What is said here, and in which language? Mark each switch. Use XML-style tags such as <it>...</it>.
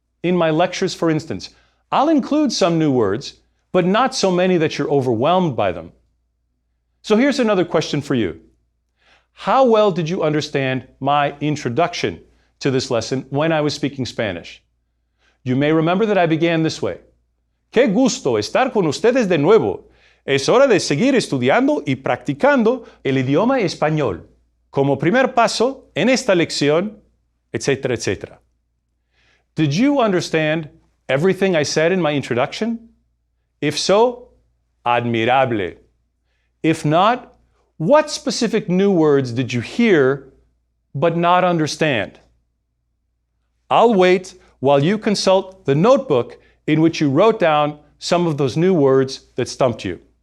<en>In my lectures, for instance, I'll include some new words, but not so many that you're overwhelmed by them. So here's another question for you. How well did you understand my introduction to this lesson when I was speaking Spanish? You may remember that I began this way.</en> <es>Qué gusto estar con ustedes de nuevo. Es hora de seguir estudiando y practicando el idioma español. Como primer paso en esta lección, etc., etc.</es> <en>Did you understand everything I said in my introduction? If so, admirable. If not, what specific new words did you hear but not understand? I'll wait while you consult the notebook in which you wrote down some of those new words that stumped you.</en>